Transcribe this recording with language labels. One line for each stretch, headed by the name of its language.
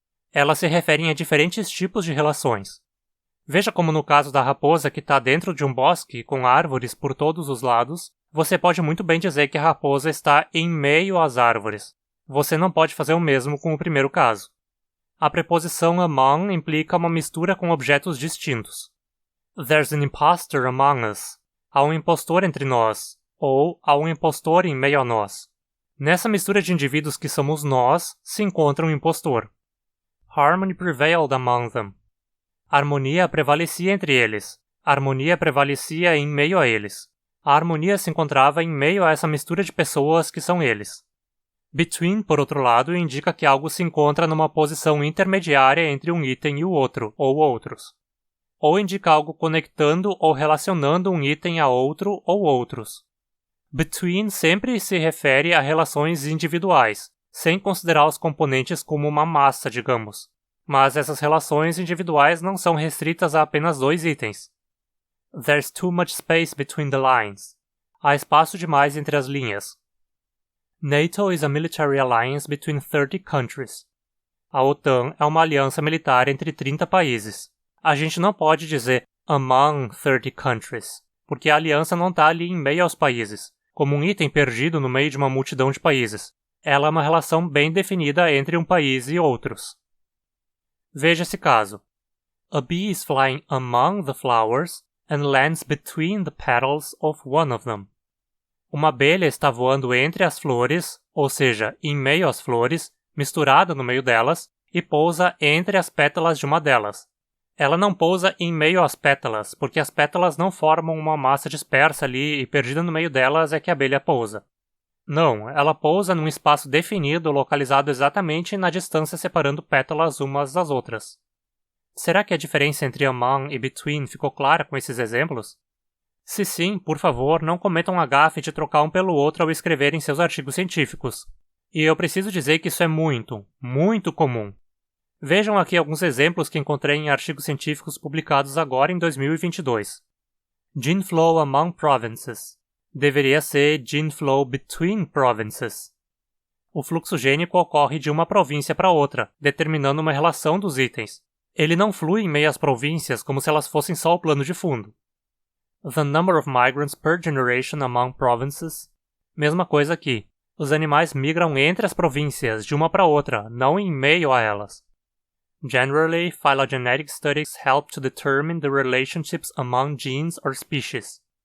Portuguese: Elas se referem a diferentes tipos de relações. Veja como no caso da raposa que está dentro de um bosque com árvores por todos os lados, você pode muito bem dizer que a raposa está em meio às árvores. Você não pode fazer o mesmo com o primeiro caso. A preposição among implica uma mistura com objetos distintos.
English: There's an imposter among us.
Portuguese: Há um impostor entre nós. Ou há um impostor em meio a nós. Nessa mistura de indivíduos que somos nós, se encontra um impostor.
English: Harmony prevailed among them.
Portuguese: Harmonia prevalecia entre eles. Harmonia prevalecia em meio a eles. A harmonia se encontrava em meio a essa mistura de pessoas que são eles. Between, por outro lado, indica que algo se encontra numa posição intermediária entre um item e o outro, ou outros. Ou indica algo conectando ou relacionando um item a outro ou outros. Between sempre se refere a relações individuais, sem considerar os componentes como uma massa, digamos. Mas essas relações individuais não são restritas a apenas dois itens.
English: There's too much space between the lines.
Portuguese: Há espaço demais entre as linhas.
English: NATO is a military alliance between 30 countries.
Portuguese: A OTAN é uma aliança militar entre 30 países. A gente não pode dizer
English: among 30 countries,
Portuguese: porque a aliança não está ali em meio aos países, como um item perdido no meio de uma multidão de países. Ela é uma relação bem definida entre um país e outros. Veja esse caso.
English: A bee is flying among the flowers and lands between the petals of one of them.
Portuguese: Uma abelha está voando entre as flores, ou seja, em meio às flores, misturada no meio delas, e pousa entre as pétalas de uma delas. Ela não pousa em meio às pétalas, porque as pétalas não formam uma massa dispersa ali e perdida no meio delas é que a abelha pousa. Não, ela pousa num espaço definido localizado exatamente na distância separando pétalas umas das outras. Será que a diferença entre among e between ficou clara com esses exemplos? Se sim, por favor, não cometam a gafe de trocar um pelo outro ao escreverem seus artigos científicos. E eu preciso dizer que isso é muito, muito comum. Vejam aqui alguns exemplos que encontrei em artigos científicos publicados agora em 2022.
English: Gene flow among provinces.
Portuguese: Deveria ser
English: gene flow between provinces.
Portuguese: O fluxo gênico ocorre de uma província para outra, determinando uma relação dos itens. Ele não flui em meio às províncias como se elas fossem só o plano de fundo.
English: The number of migrants per generation among provinces.
Portuguese: Mesma coisa aqui. Os animais migram entre as províncias, de uma para outra, não em meio a elas.
English: Generally, phylogenetic studies help to determine the relationships among genes or species.